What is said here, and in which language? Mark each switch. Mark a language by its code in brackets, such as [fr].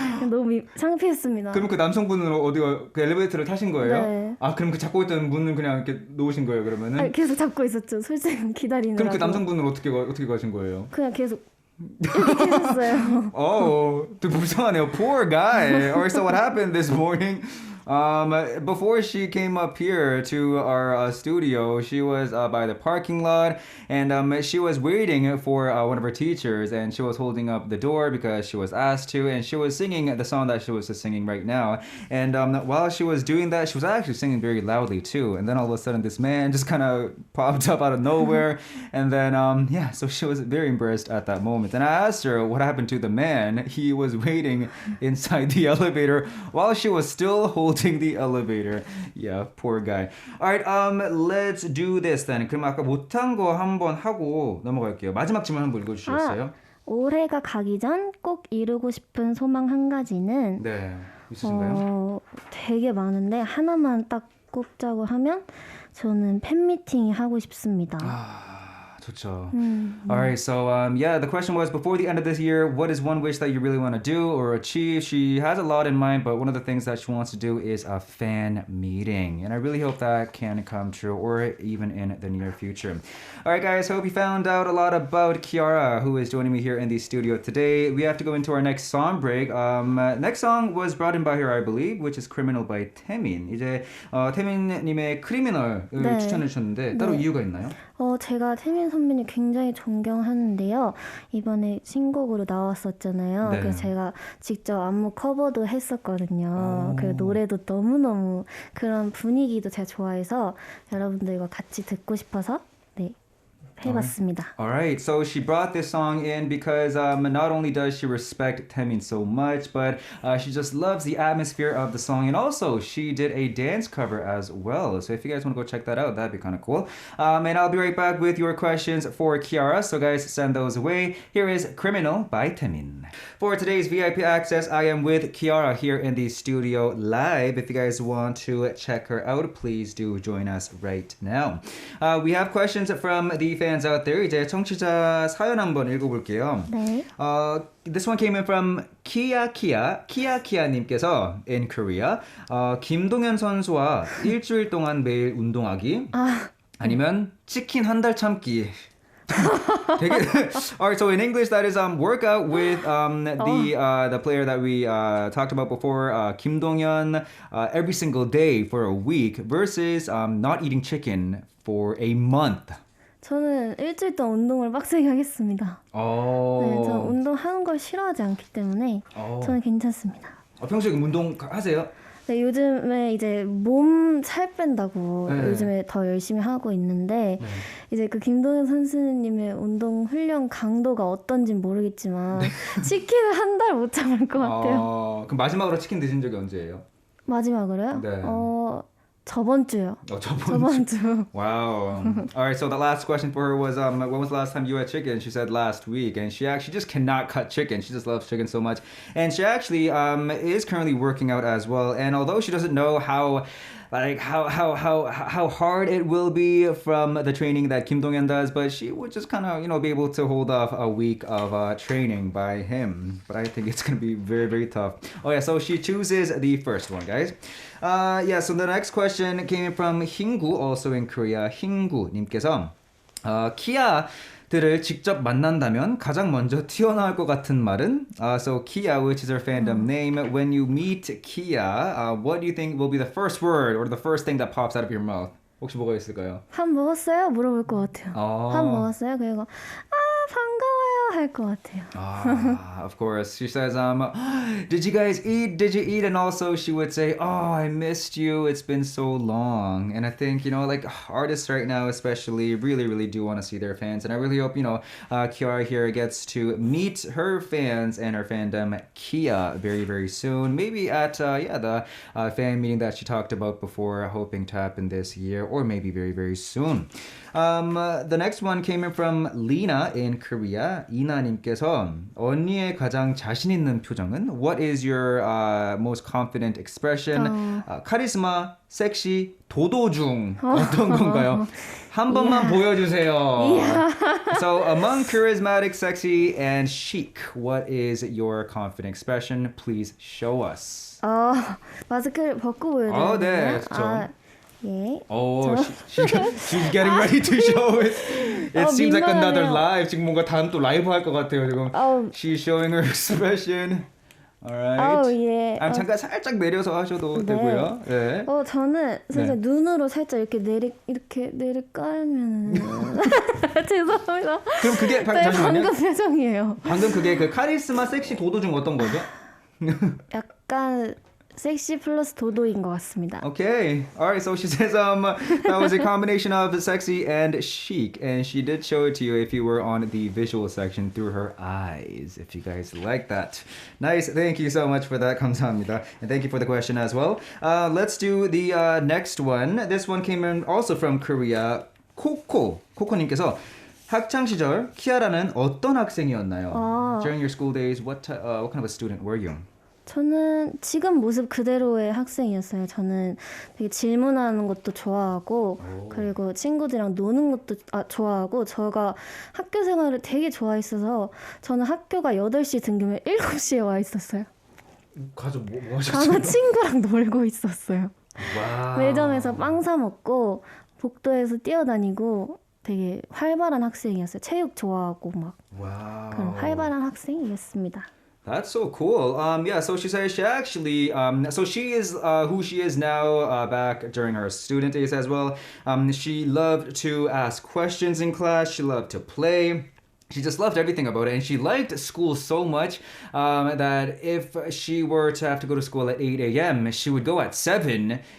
[ko] 너무 창피했습니다. 그럼 그 남성분은 어디가 그 엘리베이터를 타신 거예요? 네. 그럼 그 잡고 있던 문은 그냥 이렇게 놓으신 거예요 그러면은? 계속 잡고 있었죠. 솔쌤 기다리느라고. 그럼 그 남성분은 어떻게 가신 거예요? 그냥 계속 이렇게 계셨어요. 되게 불쌍하네요. [en] Poor guy. Alright, so what happened this morning? Before she came up here to our studio, she was by the parking lot, and she was waiting for one of her teachers, and she was holding up the door because she was asked to, and she was singing the song that she was just singing right now. And while she was doing that, she was actually singing very loudly too. And then all of a sudden, this man just kind of popped up out of nowhere, and then so she was very embarrassed at that moment. And I asked her what happened to the man. He was waiting inside the elevator while she was still holding the elevator. Yeah, poor guy. Alright, let's do this then. [ko] 그럼 아까 못한 거 한번 하고 넘어갈게요. 마지막 질문 한번 읽어주시겠어요? 올해가 가기 전 꼭 이루고 싶은 소망 한 가지는 네, 있으신가요? 되게 많은데 하나만 딱 꼽자고 하면 저는 팬미팅이 하고 싶습니다. 좋죠. [en] Alright, so the question was before the end of this year, what is one wish that you really want to do or achieve? She has a lot in mind, but one of the things that she wants to do is a fan meeting. And I really hope that can come true or even in the near future. Alright guys, hope you found out a lot about KIARA, who is joining me here in the studio today. We have to go into our next song break. Next song was brought in by her, I believe, which is Criminal by 태민. [ko] 이제 태민님의 크리미널을 추천해 주셨는데 따로 이유가 있나요? 제가 태민 선배님 굉장히 존경하는데요. 이번에 신곡으로 나왔었잖아요. 네. 그래서 제가 직접 안무 커버도 했었거든요. 그 노래도 너무너무 그런 분위기도 제가 좋아해서 여러분들과 같이 듣고 싶어서 해봤습니다. [en] Alright, so she brought this song in because not only does she respect Taemin so much, but she just loves the atmosphere of the song, and also she did a dance cover as well. So if you guys want to go check that out, that'd be kind of cool. And I'll be right back with your questions for KIARA, so guys send those away. Here is Criminal by Taemin. For today's VIP access, I am with KIARA here in the studio live. If you guys want to check her out, please do join us right now. We have questions from the fans out there, [ko] 이제 청취자 사연 한번 읽어볼게요. 네. [en] This one came in from 키아키아님께서 in Korea. [ko] 김동현 선수와 일주일 동안 매일 운동하기. 아니면 치킨 한 달 참기. 되게, [en] all right, so in English that is workout with the player that we talked about before, Kim Dong-hyun, every single day for a week versus not eating chicken for a month. [ko] 저는 일주일 동안 운동을 빡세게 하겠습니다. 네, 저는 운동하는 걸 싫어하지 않기 때문에 저는 괜찮습니다. 평소에 운동 하세요? 네, 요즘에 이제 몸 살 뺀다고 요즘에 더 열심히 하고 있는데 이제 그 김동현 선수님의 운동 훈련 강도가 어떤진 모르겠지만 치킨을 한 달 못 참을 것 같아요. 그럼 마지막으로 치킨 드신 적이 언제예요? 마지막으로요? 네. 저번 주요. 저번 주. [en] Wow. All right, so the last question for her was, when was the last time you had chicken? She said last week, and she actually just cannot cut chicken. She just loves chicken so much. And she actually is currently working out as well. And although she doesn't know how hard it will be from the training that Kim Dong-hyun does, but she would just kind of, be able to hold off a week of training by him. But I think it's going to be very, very tough. Oh yeah, so she chooses the first one, guys. So the next question came from Hinggu, also in Korea. [ko] Hinggu 님께서 키아들을 직접 만난다면 가장 먼저 튀어나올 것 같은 말은? [en] So Kia, which is her fandom name, when you meet Kia, what do you think will be the first word or the first thing that pops out of your mouth? [ko] 혹시 뭐가 있을까요? 밥 먹었어요? 물어볼 것 같아요. 밥 먹었어요? 그리고 반가워요 할 것 같아요. [en] Of course. She says, did you guys eat? Did you eat? And also she would say, I missed you. It's been so long. And I think, like artists right now especially really, really do want to see their fans. And I really hope, KIARA here gets to meet her fans and her fandom Kia very, very soon. Maybe at, the fan meeting that she talked about before, hoping to happen this year or maybe very, very soon. The next one came in from Lena in Korea. [ko] 이나님께서 언니의 가장 자신 있는 표정은? [en] What is your most confident expression? [ko] 카리스마, 섹시, 도도 중 어떤 건가요? 한 번만 보여주세요. [en] So among charismatic, sexy, and chic, what is your confident expression? Please show us. [ko] 마스크를 벗고 보여드려요. 네, 그렇죠. 예. [en] She's getting ready to show it. It seems like another live. [ko] 지금 뭔가 다음 또 라이브 할 것 같아요. 지금 [en] She's showing her expression. Alright. [ko] 예. 잠깐 살짝 내려서 하셔도 되고요. 네. 저는 살짝 눈으로 살짝 이렇게 깔면 죄송합니다. 그럼 그게 방금 표정이에요. 방금 그게 그 카리스마, 섹시, 도도 중 어떤 거죠? 약간 섹시 플러스 도도인 것 같습니다. [en] Okay. Alright, so she says that was a combination of sexy and chic, and she did show it to you if you were on the visual section through her eyes, if you guys like that. Nice. Thank you so much for that. [ko] 감사합니다. [en] And thank you for the question as well. Let's do the next one. This one came in also from Korea. [ko] 코코님께서 학창 시절 키아라는 어떤 학생이었나요? [en] During your school days, what kind of a student were you? [ko] 저는 지금 모습 그대로의 학생이었어요. 저는 되게 질문하는 것도 좋아하고 그리고 친구들이랑 노는 것도 좋아하고 제가 학교 생활을 되게 좋아했어서 저는 학교가 8시 등교면 7시에 와 있었어요. 가서 뭐 하셨어요? 가서 친구랑 놀고 있었어요. 와우. 매점에서 빵 사 먹고 복도에서 뛰어다니고 되게 활발한 학생이었어요. 체육 좋아하고 막 그런 활발한 학생이었습니다. [en] That's so cool. So she says she actually, so she is who she is now back during her student days as well. She loved to ask questions in class. She loved to play. She just loved everything about it. And she liked school so much that if she were to have to go to school at 8 a.m., she would go at 7.